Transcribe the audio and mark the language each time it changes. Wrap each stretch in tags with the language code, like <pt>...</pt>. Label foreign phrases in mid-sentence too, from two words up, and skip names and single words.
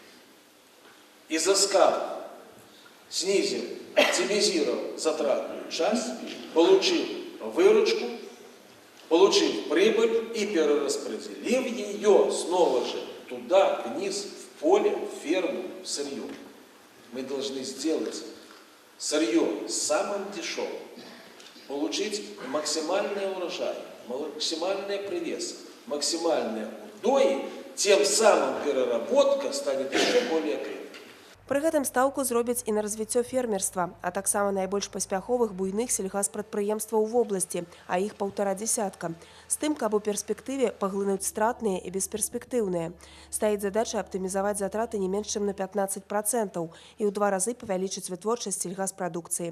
<ru>Изыскав, снизил, оптимизировал затратную часть, получил выручку, получил прибыль и перераспределив ее снова же туда, вниз, в поле, в ферму, в сырье. Мы должны сделать сырье самым дешевым, получить максимальный урожай, максимальный привес, максимальные удои, тем самым переработка станет еще более крепкой.</ru> <be>Пры гэтым стаўку зробяць і на развіццё фермерства, а таксама найбольш паспяховых буйных сельгаспрадпрыемстваў у вобласці, а іх 1,5 дзясятка. З тым, каб у перспектыве паглынуць стратныя і бесперспектыўныя. Стаіць задача аптымізаваць затраты не менш чым на 15% і ў 2 разы павялічыць вытворчасць сельгаспрадукцыі.</be>